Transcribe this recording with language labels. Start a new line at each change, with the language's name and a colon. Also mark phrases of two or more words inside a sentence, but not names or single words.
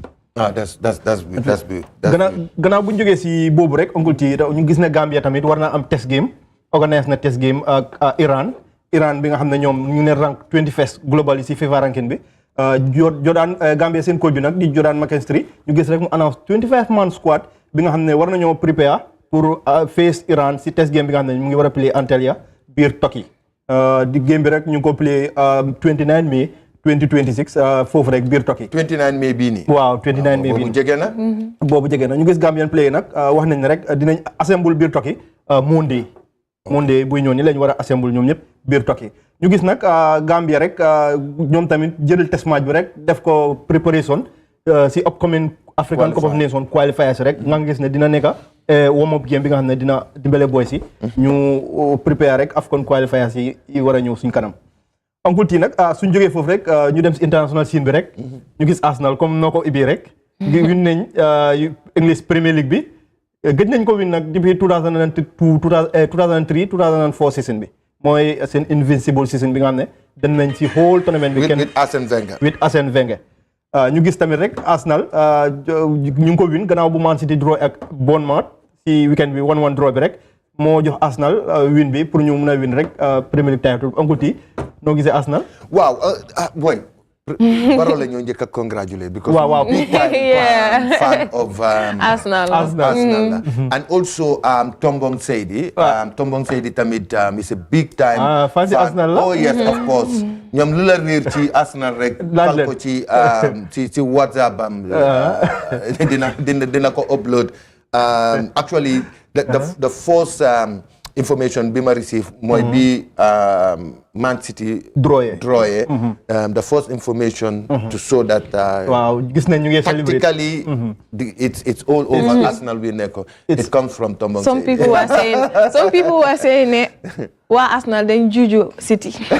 English: that's good.
Wolof: gannaaw bu ñu jógee si boobu rek Uncle T ñu gis ne Gambia tamit war naa am
English: test game
Wolof: organise na
English: test game
Wolof: ak Iran bi nga xam ne ñoom ñu ne
English: rank 21st globally
Wolof: si FIFA ranking bi. Jordan Gambia seen coach bi nag di Jordan McKinstry ñu gis rek mu announce
English: 25 man squad
Wolof: bi nga xam ne war nañoo prepare pour face Iran si
English: test game
Wolof: bi nga xam ne mu ngi war a play Antalya biir Turkey di game bi rek ñu ngi ko play 29 mai 2026 foofu rek biir Turkey. 29 mai bii nii. waaw 29 mai bii nii boobu jege na. boobu jege na ñu gis Gambian play nag wax nañ ne rek dinañ assemble biir Turkey Monday buy ñëw ni lañ war a assemble ñoom ñëpp biir Turkey. ñu gis nag Gambia rek ñoom tamit jëlal
English: test match
Wolof: bi rek def ko préparation si
English: upcoming African Cup of Nations qualifiers
Wolof: rek nga gis ne dina nekk
English: warm up game
Wolof: bi nga xam ne dina dimbale boy si ñu prépare rek
English: African qualifiers
Wolof: yi war a ñëw suñ kanam. Uncle T nag suñ jógee foofu rek ñu dem si
English: international scene
Wolof: bi rek ñu gis Arsenal comme noo ko ibbi rek win nañ English Premier League bi gëj nañ ko win nag depuis 2003 2004 season bi mooy seen
English: invincible season
Wolof: bi nga xam ne dem nañ ci
English: whole tournament
Wolof: bi
English: with Arsène Wenger
Wolof: ñu gis tamit rek Arsenal ñu ngi ko win gannaaw bu Man City draw ak Bournemouth ci weekend bi 1-1 draw bi rek moo jox Arsenal win bi pour ñu mun a win rek Premier League title Uncle T noo gisee Arsenal. waaw boy Baro la ñoo njëkk a congratulate because
English: big time fan of Arsenal. And also Tombong Seydi tamit is a big time fan
Wolof: Arsenal la.
English: Oh yes, of course.
Wolof: ñoom lu la riir ci Arsenal rek fal ko ci WhatsApp am dina ko upload.
English: Actually the first information
Wolof: bi ma receive mooy bi Man City drawé
English: the first information to show that
Wolof: waaw gis nañ ñu ngi celebrate
English: tactically it's all over
Wolof: Arsenal bi nekk
English: it comes from Tombong. Some people were saying
Wolof: ne waa Arsenal dañ juju City.